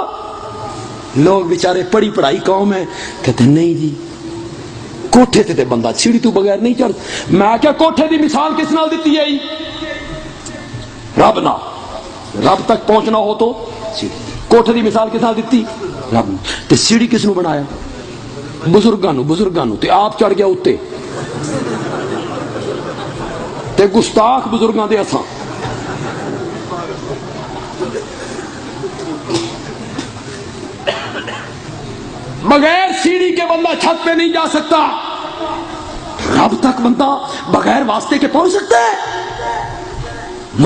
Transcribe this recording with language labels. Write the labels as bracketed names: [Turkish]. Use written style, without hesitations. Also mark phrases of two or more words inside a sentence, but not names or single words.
[Punjabi] لوگ بیچارے پڑھی پڑھائی قوم ہے، [Urdu] کہتے نہیں جی [Punjabi] کوٹھے تے بندہ سیڑھی تو بغیر نہیں چڑھ۔ میں کیا کوٹھے دی مثال کس نال دیتی ہے؟ رب نہ، رب تک پہنچنا ہو تو کوٹھے دی مثال کس نال دیتی؟ رب۔ تے سیڑھی کس نو بنایا؟ بزرگاں نو، تے آپ چڑھ گیا اتے، تے گستاخ بزرگاں دے اساں۔ [Urdu] بغیر سیڑھی کے بندہ چھت پہ نہیں جا سکتا، رب تک بندہ بغیر واسطے کے پہنچ سکتا ہے۔